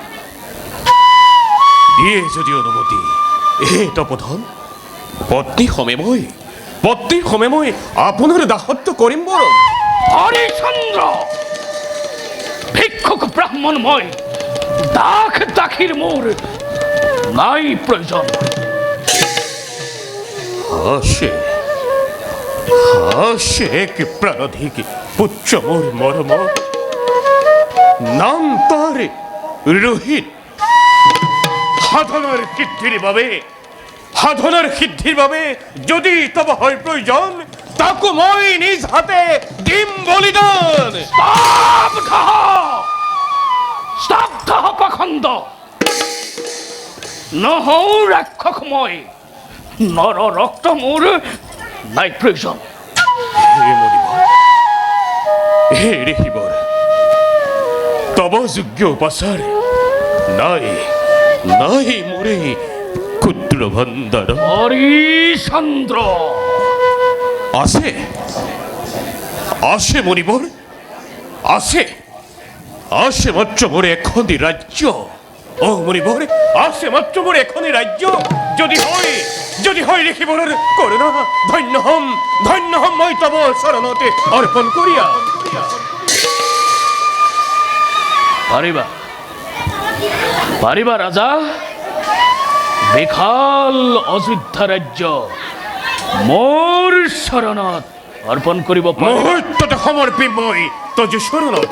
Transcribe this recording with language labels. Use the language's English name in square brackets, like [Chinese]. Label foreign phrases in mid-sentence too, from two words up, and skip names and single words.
[Assamese] দিয়ে যদি অনুমতি হে তপধন পত্নী সমে মই আপোনাৰ দাসত্ব কৰিম বৰণ হৰিচন্দ্ৰ ভিক্ষুক ব্ৰাহ্মণ মই দাসীৰ মোৰ নাই প্ৰয়োজন হাসে কি প্রাণধিক পুচ্ছ মোর মরম নাম তার রোহিত সাধনার সিদ্ধির বাবে যদি তব হয় প্রয়োজন তাকো মই নিজ হাতে দিম বলিদান স্তব্ধ পাখণ্ড নহও ৰাক্ষস মই নৰ ৰক্ত মোৰ নাই প্ৰয়োজন হে ঋষিবর তব যোগ্য উপাচার নাই মোরে ক্ষুদ্র ভান্ডার হরিচন্দ্র আছে মণিবর আছে মাত্র মোরে এখনি রাজ্য ও মণিবর আছে মাত্র মোরে এখনি রাজ্য যদি হয় ঋষিবরের করুণা ধন্য হম মই তব শরণতে অর্পণ করিয়া পাৰিবা ৰাজা বিশাল অযোধ্যা ৰাজ্য মোৰ শৰণত অৰ্পণ কৰিব মুহূৰ্ততে সমৰ্পি মই তজ শৰণতে